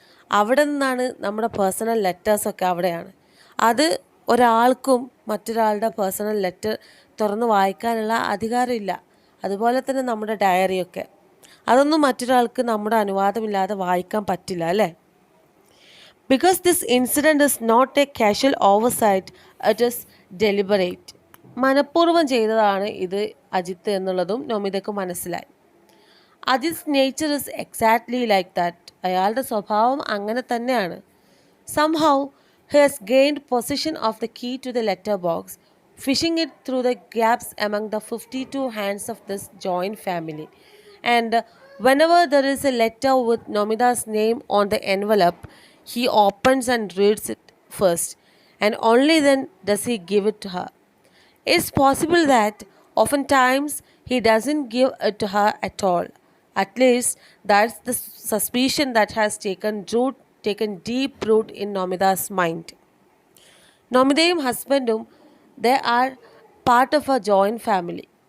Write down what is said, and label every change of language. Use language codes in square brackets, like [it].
[ml] അവിടെ നിന്നാണ് നമ്മുടെ പേഴ്സണൽ ലെറ്റേഴ്സൊക്കെ അവിടെയാണ്. അത് ഒരാൾക്കും മറ്റൊരാളുടെ പേഴ്സണൽ ലെറ്റർ തുറന്ന് വായിക്കാനുള്ള അധികാരമില്ല. അതുപോലെ തന്നെ നമ്മുടെ ഡയറിയൊക്കെ, അതൊന്നും മറ്റൊരാൾക്ക് നമ്മുടെ അനുവാദമില്ലാതെ വായിക്കാൻ പറ്റില്ല, അല്ലേ? [en] Because this incident is not a casual oversight, it is deliberate. [ml] മനഃപൂർവ്വം ചെയ്തതാണ് ഇത് അജിത്ത് എന്നുള്ളതും നൊമിതയ്ക്ക് മനസ്സിലായി. [en] Ajith nature is exactly like that. [ml] അയാളുടെ സ്വഭാവം അങ്ങനെ തന്നെയാണ്. [en] Somehow he has gained possession of the key to the letter box, fishing it through the gaps among the 52 hands of this joint family. And whenever there is a letter with Nomida's name on the envelope, he opens and reads it first, and only then does he give it to her. It's possible that oftentimes he doesn't give it to her at all. At least that's the suspicion that has taken deep root in Nomida's mind. [ml] നൊമിതയും ഹസ്ബൻഡും [en] They are part of a joint family.